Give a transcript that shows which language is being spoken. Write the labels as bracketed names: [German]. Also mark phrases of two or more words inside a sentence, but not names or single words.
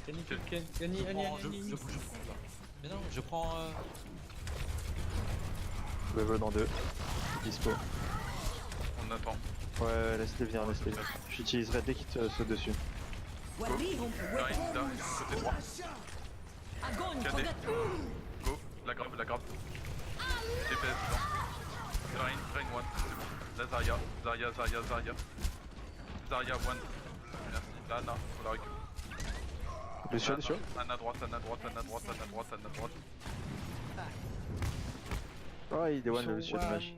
[French] Je bouge. Mais non, je prends. Level dans 2. Dispo. on attend. Ouais, laisse-les venir. J'utiliserai dès qu'ils te sautent dessus. [Arabic] وريهم [French] Là, côté droit. [Russian] Огонь по [French] Cadet. [Russian] готовности. [French] Go, la grappe. DPS dedans. Rein one, c'est bon. La Zarya. Zarya one. Merci. La Ana, faut la récupérer. Lucio. Ana droite. Oh, il est one, le Lucio, dommage.